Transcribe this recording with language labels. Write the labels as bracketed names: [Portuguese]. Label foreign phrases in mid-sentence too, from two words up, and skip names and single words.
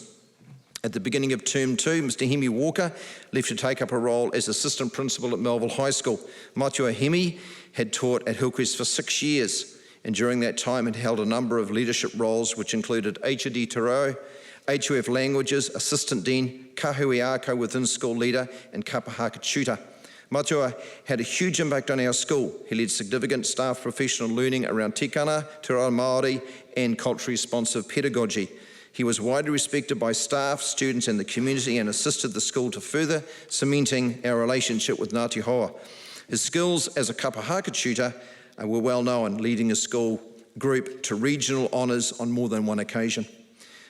[English] At the beginning of term 2, Mr. Hemi Walker left to take up a role as assistant principal at Melville High School. Matua Hemi had taught at Hillcrest for 6 years, and during that time had held a number of leadership roles which included HRD Te Reo, HUF Languages, Assistant Dean, Kahui Ako within school leader, and Kapahaka tutor. Matua had a huge impact on our school. He led significant staff professional learning around tikana, [Māori] te reo Māori, [English] and culturally responsive pedagogy. He was widely respected by staff, students and the community, and assisted the school to further cementing our relationship with Ngāti Hoa. His skills as a kapahaka tutor were well known, leading a school group to regional honours on more than one occasion.